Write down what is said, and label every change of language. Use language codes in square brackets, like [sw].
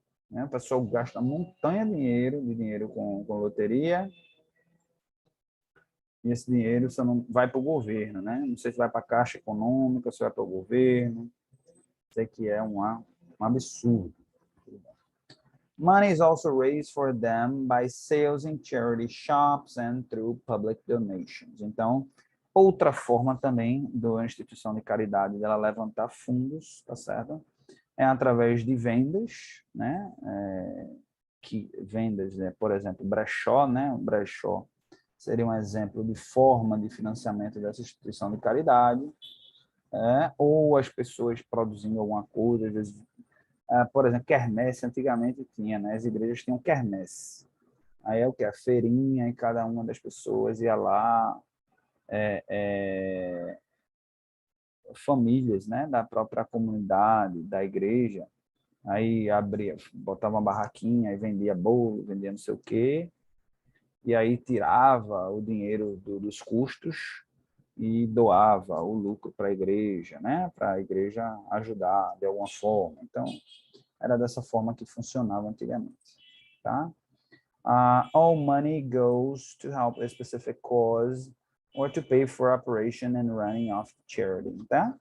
[pt] Né? O pessoal gasta montanha de dinheiro com loteria, e esse dinheiro só não vai para o governo, né? Não sei se vai para a Caixa Econômica, se vai para o governo, sei que é um absurdo. [en] Money is also raised for them by sales in charity shops and through public donations. [pt] Então, outra forma também da instituição de caridade dela levantar fundos, tá certo? É através de vendas, né? Vendas, né? Por exemplo, brechó, né? O brechó seria um exemplo de forma de financiamento dessa instituição de caridade, ou as pessoas produzindo alguma coisa, às vezes, por exemplo, quermesse, antigamente tinha, né? As igrejas tinham quermesse. Aí é o que? A feirinha, e cada uma das pessoas ia lá, famílias, né, da própria comunidade, da igreja, aí abria, botava uma barraquinha e vendia bolo, vendia não sei o quê, e aí tirava o dinheiro dos custos e doava o lucro para a igreja, né, para a igreja ajudar de alguma forma. Então, era dessa forma que funcionava antigamente, tá? [en] All money goes to help a specific cause or to pay for operation and running of charity, [pt] tá?